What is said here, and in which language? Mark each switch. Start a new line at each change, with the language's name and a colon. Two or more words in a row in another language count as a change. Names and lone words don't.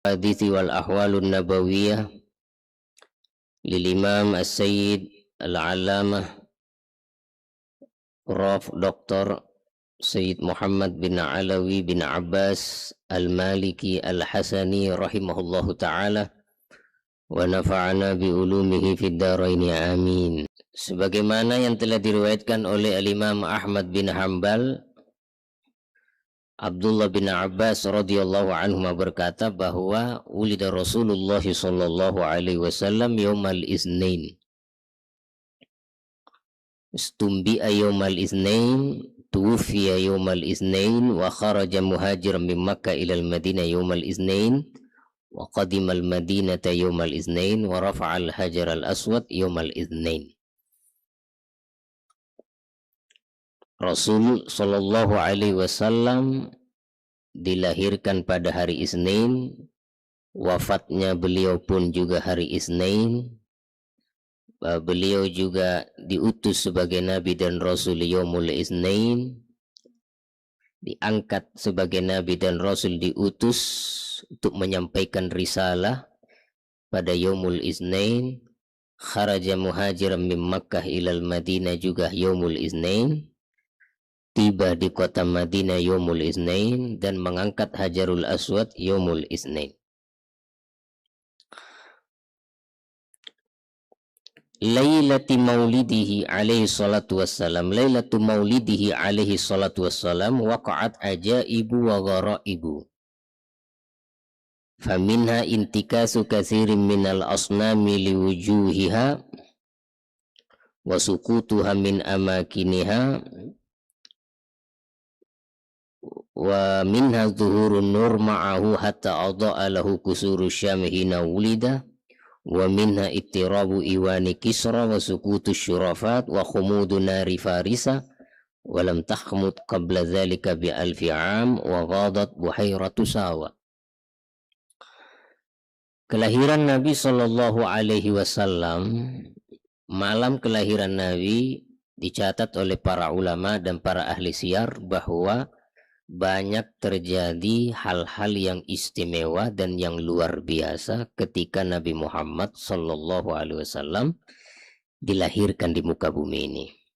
Arabic: حديثي والأحوال النبوية للإمام السيد العلامة Prof. Dr. سيد محمد بن علوي بن عباس المالكي الحسني رحمه الله تعالى ونفعنا بعلومه في الدارين آمين.
Indonesian: Sebagaimana yang telah diriwayatkan oleh al-Imam Ahmad bin Hanbal, Abdullah bin Abbas
Arabic: رضي الله عنهما
Indonesian: berkata bahwa
Arabic: وُلد رسول الله صلى الله عليه وسلم يوم الاثنين. استُنبئ يوم الاثنين، توفي يوم الاثنين، وخرج مهاجرا من مكة إلى المدينة يوم الاثنين، وقدم المدينة يوم الاثنين، ورفع الحجر الأسود يوم الاثنين.
Indonesian: Rasul
Arabic: صلى الله عليه وسلم
Indonesian: dilahirkan pada hari Isnin, wafatnya beliau pun juga hari Isnin. Beliau juga diutus sebagai nabi dan rasul
Arabic: يوم الاثنين,
Indonesian: diangkat sebagai nabi dan rasul, diutus untuk menyampaikan risalah pada
Arabic: يوم الاثنين. خرج مهاجرا من مكة إلى المدينة
Indonesian: juga
Arabic: يوم الاثنين,
Indonesian: tiba di kota Madinah
Arabic: يوم الاثنين
Indonesian: dan mengangkat Hajarul Aswad
Arabic: يوم الاثنين. ليلة مولده عليه الصلاة والسلام، ليلة مولده عليه الصلاة والسلام وقعت عجائب وغرائب. فمنها انكسار كثير من الأصنام لوجوهها وسقوطها من أماكنها و منها ظهور نور معه حتى أضاءت له قصور الشام حين ولد ومنها ارتجاس إيوان كسرى وسقوط شرفات وخمود نار فارس ولم تخمد قبل ذلك بألف عام وغاضت بحيرة ساوة.
Indonesian: Kelahiran Nabi
Arabic: صلى الله عليه وسلم,
Indonesian: malam kelahiran Nabi dicatat oleh para ulama dan para ahli siyar bahwa banyak terjadi hal-hal yang istimewa dan yang luar biasa ketika Nabi Muhammad
Arabic: صلى الله عليه وسلم
Indonesian: dilahirkan di muka bumi ini.